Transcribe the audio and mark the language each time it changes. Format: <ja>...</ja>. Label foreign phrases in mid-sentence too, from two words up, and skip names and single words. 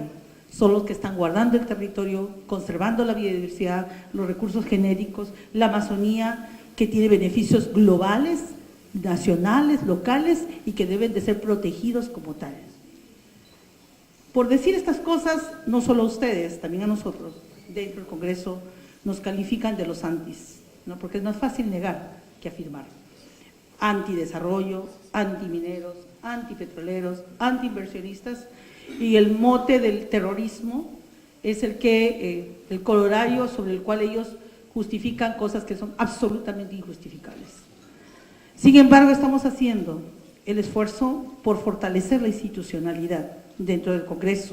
<es>Son los que están guardando el territorio, conservando la biodiversidad, los recursos genéticos, la Amazonía, que tiene beneficios globales, nacionales, locales, y que deben de ser protegidos como tales. Por decir estas cosas, no solo a ustedes, también a nosotros, dentro del Congreso, nos califican de los antis, ¿no? Porque es más fácil negar que afirmar. Antidesarrollo, antimineros, antipetroleros, antiinversionistas, y el mote del terrorismo es el colorario sobre el cual ellos justifican cosas que son absolutamente injustificables. Sin embargo, estamos haciendo el esfuerzo por fortalecer la institucionalidad dentro del Congreso.</es>